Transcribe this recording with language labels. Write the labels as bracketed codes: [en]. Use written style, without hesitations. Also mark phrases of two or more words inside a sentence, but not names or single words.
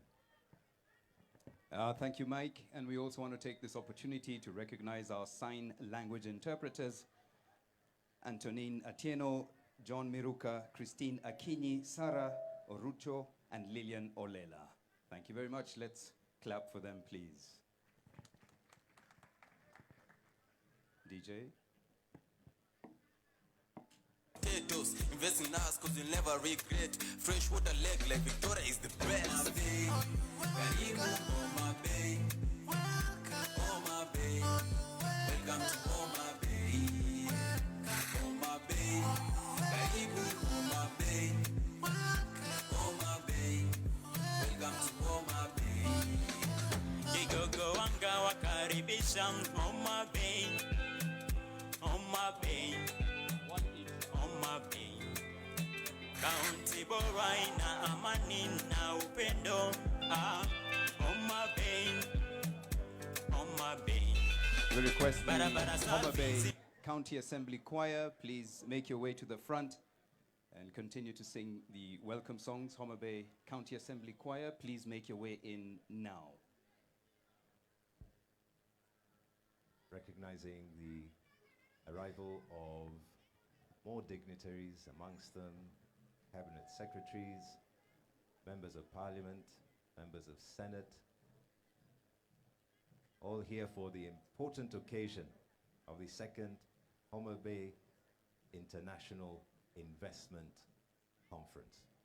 [en] Thank you, Mike. And we also want to take this opportunity to recognize our sign language interpreters, Antonine Atieno, John Miruka, Christine Akinyi, Sarah Orucho, and Lillian Olela. Thank you very much. Let's clap for them, please. DJ. Potatoes, invest in us cause you'll never regret. Fresh water leg like Victoria is the best. [sw] Karibu Homa Bay. Homa Bay. [en] Welcome to Homa Bay. Homa Bay. [sw] Karibu Homa Bay. Homa Bay. [en] Welcome to Homa Bay. [sw] Kigogo wanga wakaribisha Homa Bay. Homa Bay. Homa Bay. County bora ina amani na upendo. Homa Bay. Homa Bay. [en] We request the [sw] Barabara Homa Bay safi. [en] County Assembly Choir, please make your way to the front and continue to sing the welcome songs. Homa Bay County Assembly Choir, please make your way in now. Recognizing the arrival of more dignitaries, amongst them cabinet secretaries, members of parliament, members of Senate, all here for the important occasion of the second Homa Bay International Investment Conference.